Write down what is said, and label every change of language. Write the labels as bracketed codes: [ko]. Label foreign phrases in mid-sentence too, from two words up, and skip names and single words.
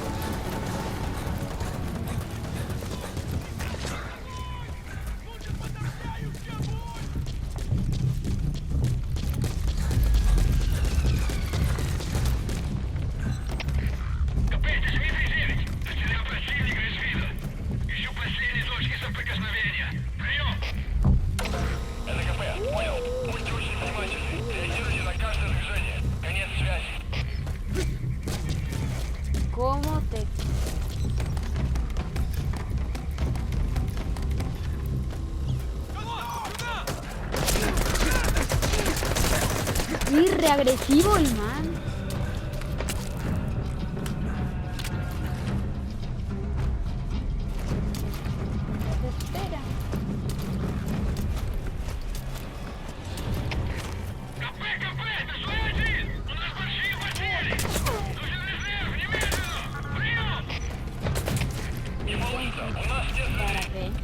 [ru] КП, здесь Дмитрий 9. Потерял противника из вида. Ищу последние точки соприкосновения. Прием. Это КП. Понял. Будьте очень внимательны. Реагируйте на каждое движение. Конец связи. [es] ¿Cómo te...? Y reagresivo el man. Espera. [ru] КП, это зона 1. У нас большие потери. Нужен резерв, немедленно. Прием. Не получится. У нас нет [es] ¿Para [ru] людей. [es] qué?